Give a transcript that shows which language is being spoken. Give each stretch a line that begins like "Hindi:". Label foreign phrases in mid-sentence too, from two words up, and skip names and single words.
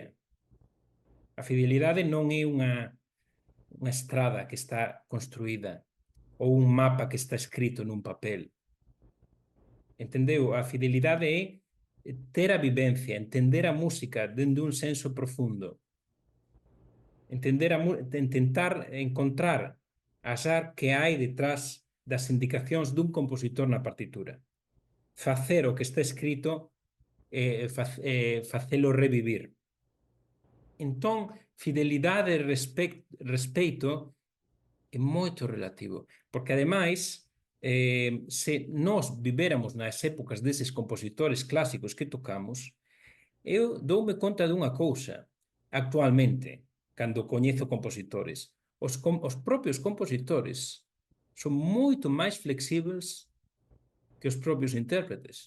Portuguese: A fidelidade não é uma estrada que está construída ou um mapa que está escrito num papel. Entendeu? A fidelidade é ter a vivência, entender a música dentro de um senso profundo, tentar encontrar achar que
Galician: hai detrás das indicacións dun compositor na partitura. Facer o que está escrito facelo revivir. Entón, fidelidade e respeito é moito relativo, porque ademais, se nós vivéramos nas épocas deses compositores clásicos que tocamos, eu doume conta dunha cousa, actualmente, cando coñezo compositores, os propios compositores son moito máis flexibles que os propios intérpretes.